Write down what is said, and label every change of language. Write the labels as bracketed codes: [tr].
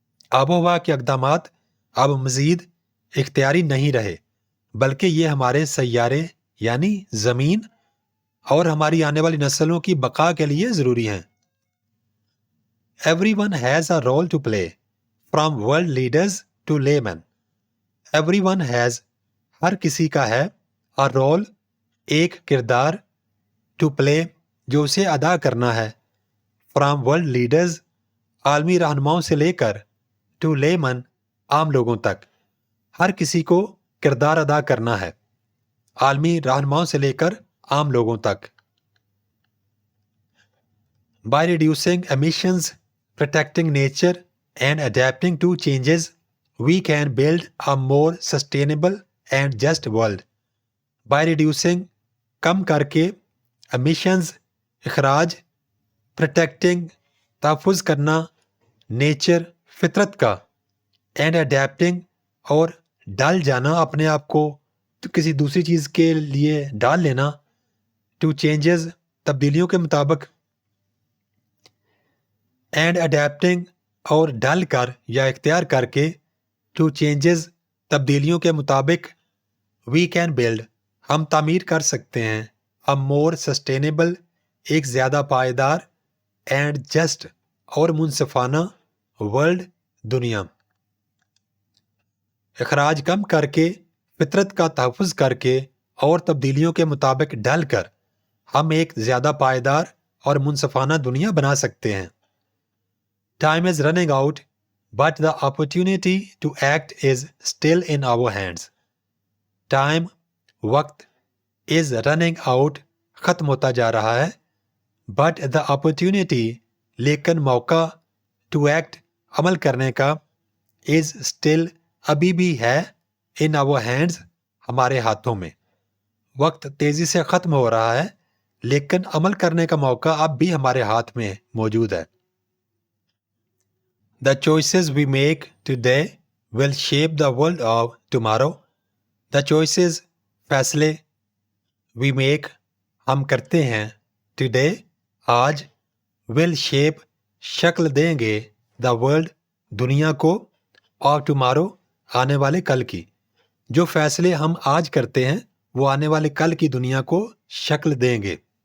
[ur] آب و ہوا کے اقدامات اب مزید اختیاری نہیں رہے, بلکہ یہ ہمارے سیارے یعنی زمین اور ہماری آنے والی نسلوں کی بقا کے لیے ضروری ہیں. [en] Everyone has a role to play, from world leaders to laymen. Everyone has, [ur] ہر کسی کا ہے, [en] a role, [ur] ایک کردار, [en] to play, [ur] جو اسے ادا کرنا ہے, [en] from world leaders, [ur] عالمی رہنماؤں سے لے کر, [en] to laymen, [ur] عام لوگوں تک. ہر کسی کو کردار ادا کرنا ہے, عالمی رہنماؤں سے لے کر عام لوگوں تک. [en] By reducing emissions, protecting nature, and adapting to changes, we can build a more sustainable and just world. By reducing, [ur] کم کر کے, [en] emissions, [ur] اخراج, [en] protecting, [ur] تحفظ کرنا, [en] nature, [ur] فطرت کا, [en] and adapting, [ur] اور ڈال جانا اپنے آپ کو کسی دوسری چیز کے لیے ڈال لینا, [en] to changes, [ur] تبدیلیوں کے مطابق, [en] and adapting, [ur] اور ڈال کر یا اختیار کر کے, [en] to changes, [ur] تبدیلیوں کے مطابق, [en] we can build, [ur] ہم تعمیر کر سکتے ہیں, [en] a more sustainable, [ur] ایک زیادہ پائیدار, [en] and just, [ur] اور منصفانہ, [en] world, [ur] دنیا. اخراج کم کر کے, فطرت کا تحفظ کر کے اور تبدیلیوں کے مطابق ڈھل کر ہم ایک زیادہ پائیدار اور منصفانہ دنیا بنا سکتے ہیں. [en] Time is running out, but the opportunity to act is still in our hands. Time, [ur] وقت, [en] is running out, [ur] ختم ہوتا جا رہا ہے, [en] but the opportunity, [ur] لیکن موقع, [en] to act, [ur] عمل کرنے کا, [en] is still, [ur] ابھی بھی ہے, [en] in our hands, [ur] ہمارے ہاتھوں میں. وقت تیزی سے ختم ہو رہا ہے, لیکن عمل کرنے کا موقع اب بھی ہمارے ہاتھ میں موجود ہے. [en] The choices we make today will shape the world of tomorrow. The choices, [ur] فیصلے, [en] we make, [ur] ہم کرتے ہیں, [en] today, [ur] آج, [en] will shape, [ur] شکل دیں گے, [en] the world, [ur] دنیا کو, [en] of tomorrow, [ur] آنے والے کل کی. جو فیصلے ہم آج کرتے ہیں وہ آنے والے کل کی دنیا کو شکل دیں گے.